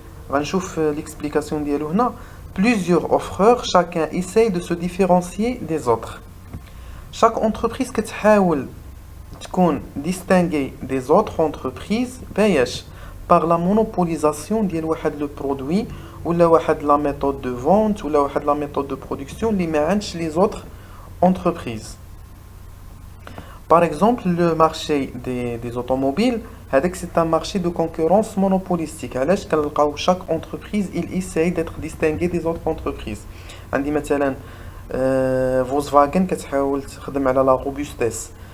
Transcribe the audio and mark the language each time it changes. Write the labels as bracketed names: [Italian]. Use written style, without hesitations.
[Arabic] غنشوف l'explication ديالو هنا. [French] Plusieurs offreurs, chacun essaye de se différencier des autres. Chaque entreprise [Arabic] كتحاول تكون [French] distinguée des autres entreprises [Arabic] باش [French] par la monopolisation [Arabic] ديال واحد لو برودوي ولا واحد لا [French] méthode de vente [Arabic] ولا واحد لا [French] méthode de production [Arabic] اللي ما عندش [French] les autres entreprises. Par exemple, le marché des automobiles, c'est un marché de concurrence monopolistique. Chaque entreprise il essaye d'être distinguée des autres entreprises. [Arabic] عندي مثلا Volkswagen كتحاول تخدم على la robustesse.